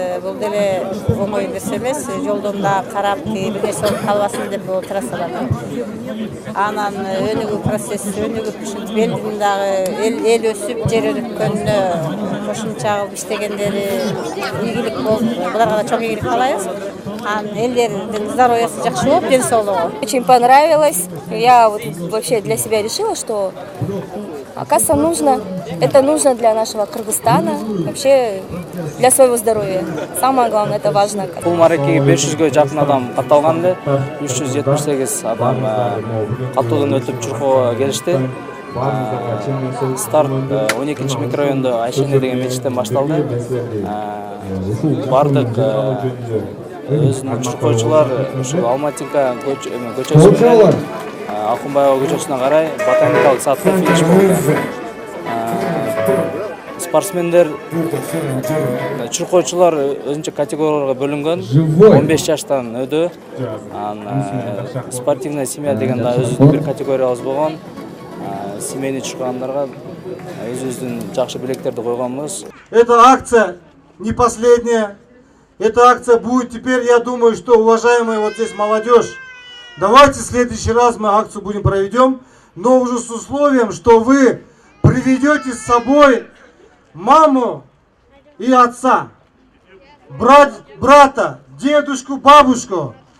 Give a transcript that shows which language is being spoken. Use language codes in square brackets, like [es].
[ky] Бул деле оңой нерсе эмес. Жолдон да карап, бир нерсе болуп калбасын деп бул трассаларда. Анан өнүгүү процесси, өнүгүп ушинтип элдин дагы эл өсүп, жер өнүккөнүнө кошумча кылып иштегендери ийгилик болуп, буларга да чоң ийгилик каалайбыз. Анан элдердин здоровьясы жакшы болуп, ден соолугу. [ru] Очень понравилось. Я вот вообще для себя решила, что оказывается это нужно для нашего Кыргызстана, вообще для своего здоровья. Самое главное, это важно. [ky] Бул маракеге 500ге жакын адам катталган эле, 378 адам катуудан өтүп чуркоого келишти. Старт 12 микрорайондо Айшене деген мечиттен башталды. Бардык өзүнүн чуркоочулар ушул Алматинка көчөсү менен Акунбаева көчөсүнө карай ботаникалык садка финиш болду. Спортсмендер, чуркоочулар өзүнчө категорияларга бөлүнгөн. 15 жаштан өдө. Спортивная семья деген да өзүнүн бир категориябыз болгон. Семейный чуркагандарга өзүбүздүн жакшы билектерди койгонбуз. [ru] Эта акция не последняя. Эта акция будет теперь, я думаю, что, уважаемая вот здесь молодежь, давайте в следующий раз мы акцию будем проведем, но уже с условием, что вы приведете с собой маму и отца, брата, дедушку, бабушку.